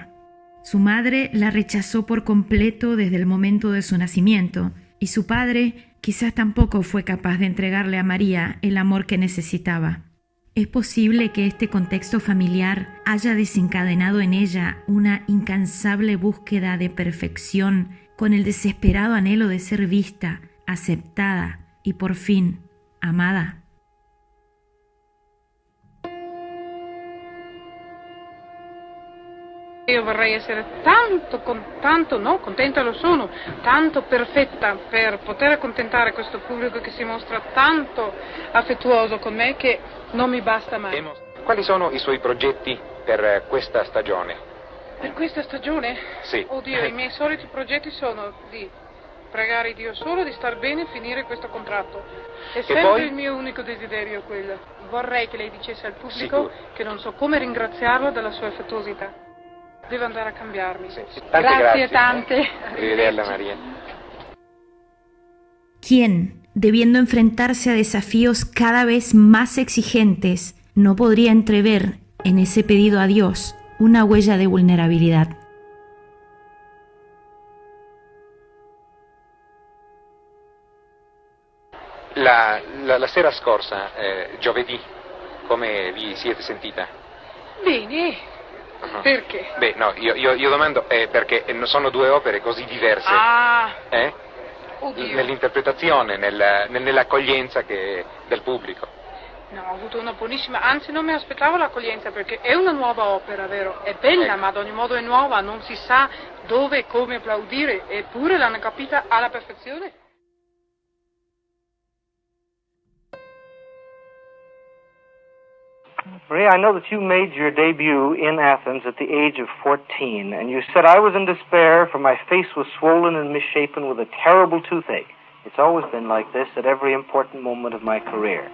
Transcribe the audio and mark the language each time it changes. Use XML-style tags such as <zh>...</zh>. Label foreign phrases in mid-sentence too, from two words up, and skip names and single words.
<es>Su madre la rechazó por completo desde el momento de su nacimiento, y su padre quizás tampoco fue capaz de entregarle a María el amor que necesitaba. ¿Es posible que este contexto familiar haya desencadenado en ella una incansable búsqueda de perfección con el desesperado anhelo de ser vista, aceptada y por fin amada?</es> <it>Io vorrei essere contenta lo sono, tanto perfetta per poter accontentare questo pubblico che si mostra tanto affettuoso con me che non mi basta mai. Quali sono i suoi progetti per questa stagione? Per questa stagione? Sì. Oddio, i miei soliti progetti sono di pregare Dio solo di star bene e finire questo contratto. È sempre poi? il mio unico desiderio quello. Vorrei che lei dicesse al pubblico Sicuro. che non so come ringraziarlo della sua affettuosità. Devo andare a cambiarmi. Sì. Grazie tante. Arrivederla, María.</it> <es>¿Quién, debiendo enfrentarse a desafíos cada vez más exigentes, no podría entrever en ese pedido a Dios una huella de vulnerabilidad?</es> <it>La sera scorsa, giovedì, come vi siete sentita? Bene. Uh-huh. Perché? Beh, no, io domando perché sono 2 opere così diverse. Ah. Oddio. Nell'interpretazione, nell'accoglienza del pubblico. No, ho avuto una buonissima, anzi non mi aspettavo l'accoglienza perché è una nuova opera, vero? È bella, ma ad ogni modo è nuova, non si sa dove e come applaudire, eppure l'hanno capita alla perfezione. Maria,</it> <en>I know that you made your debut in Athens at the age of 14, and you said, I was in despair, for my face was swollen and misshapen with a terrible toothache. It's always been like this at every important moment of my career.</en>